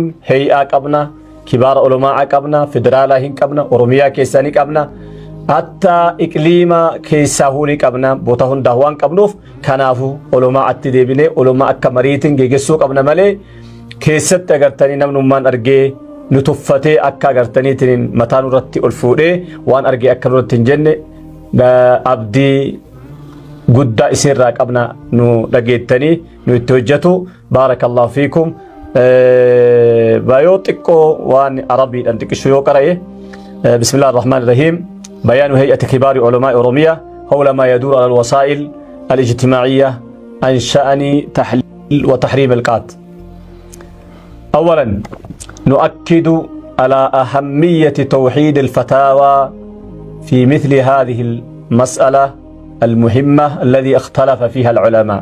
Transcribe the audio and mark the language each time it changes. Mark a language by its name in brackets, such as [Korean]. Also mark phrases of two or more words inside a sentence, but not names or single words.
[Oromo] Hay'aa qabna, [Arabic] كبار علماء [Oromo] qabna, federaalaa hin qabna, oromiyaa keessaa ni qabna, hatta iqliima keessaa ni qabna, boota hundaa waan qabnuuf kanaafu ulumaatti deebinee ulamaa akka mariitiin geegessuu qabna malee keessatti agartanii namnummaan argee nu tuffatee akka agartaniitiin mataa nurratti ol fuudhee waan argee akka nurratti hin jenne abdii guddaa isinirraa qabna nu dhageettanii nu itti hojjetu. [Arabic] بارك الله فيكم. [Oromo] Bayoo xiqqoo waan arabiidhaan xiqqishu yoo qara'e [Arabic] بسم الله الرحمن الرحيم. بيان هيئة كبار علماء أوروميا حول ما يدور على الوسائل الاجتماعية عن شأن تحليل وتحريم القات. أولا نؤكد على أهمية توحيد الفتاوى في مثل هذه المسألة المهمة الذي اختلف فيها العلماء.